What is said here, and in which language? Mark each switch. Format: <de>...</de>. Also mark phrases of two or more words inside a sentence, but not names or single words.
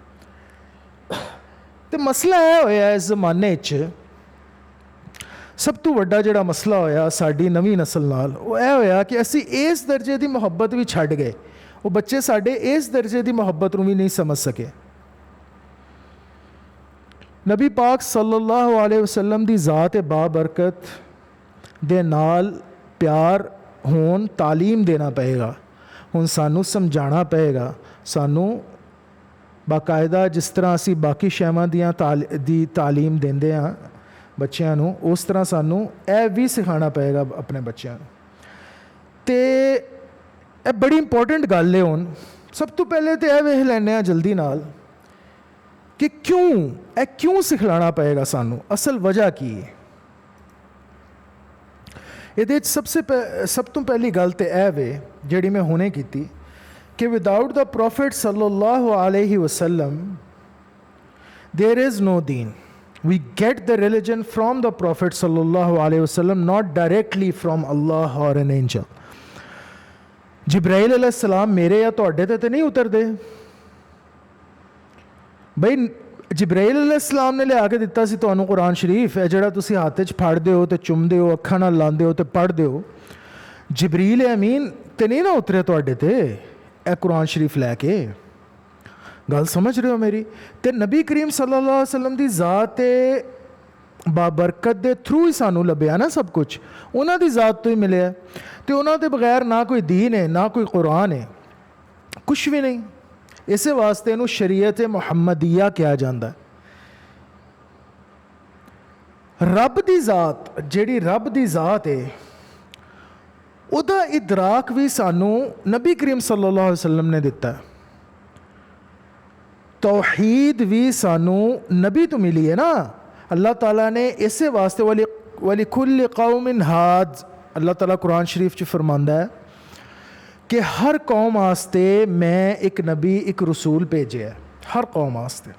<pa>تو مسئلہ ایہہ ہویا اس زمانے چ، سب توں وڈا جیہڑا مسئلہ ہویا ساڈی نویں نسل نال، او ایہہ ہویا کہ اسیں اس درجے دی محبت وی چھڈ گئے. او بچے ساڈے اس درجے دی محبت نوں وی نہیں سمجھ سکے. نبی پاک</pa> <ar>صلى الله عليه وسلم</ar> <pa>دی ذات بابرکت دے نال پیار ہون تعلیم دینا پئے گا. ہن سانوں سمجھانا پئے گا، سانوں باقاعدہ جس طرح اسیں باقی شیواں دی تعلیم دیندے ہاں بچیاں نوں، اس طرح سانوں ایہہ وی سکھانا پئے گا اپنے بچیاں نوں. تے ایہہ بڑی امپارٹنٹ گل اے. ہن سب توں پہلے تو ایہہ ویکھ لینے جلدی نال کہ کیوں سکھلانا پئے گا سانوں، اصل وجہ کی اے. ایہہ سب توں پہلی گل تو ایہہ وے جیہڑی میں ہنے کیتی کہ</pa> <en>without the prophet</en> <ar>صلى الله عليه وسلم</ar> <en>there is no deen. We get the religion from the prophet</en> <ar>صلى الله عليه وسلم,</ar> <en>Not directly from Allah or an angel.</en> <pa>جبرائیل علیہ السلام میرے یا تہاڈے تے نہیں اتردے بئی. جبرائیل علیہ السلام نے لیا کے دتا سی تہانوں قرآن شریف، اے جیہڑا تسیں ہتھ چ پھڑدے او تے چمدے او، اکھاں نال لاندے او تے پڑھدے او. جبریل امین تے نہیں نا اترے تہاڈے تے اے قرآن شریف لے کے. گل سمجھ رہے او میری? تے نبی کریم</pa> <ar>صلى الله عليه وسلم</ar> <pa>دی ذات بابرکت دے تھرو ہی سانوں لبھیا نا سب کجھ، اوہناں دی ذات توں ہی ملے. تو اوہناں دے بغیر نہ کوئی دین اے، نہ کوئی قرآن اے، کجھ وی نہیں. اس واسطے اینوں شریعت محمدیہ کہا جاتا ہے. رب دی ذات جیہڑی رب دی ذات اے اوہدا ادراک وی سانوں نبی کریم</pa> <ar>صلى الله عليه وسلم</ar> <pa>نے دتا اے. توحید وی سانوں نبی توں ملی اے نا. اللہ تعالیٰ نے ایسے واسطے</pa> <ar>ولكل قوم هاد,</ar> <pa>اللہ تعالیٰ قرآن شریف چ فرماندا اے کہ ہر قوم واسطے میں اک نبی اک رسول بھیجے اے، ہر قوم واسطے.</pa>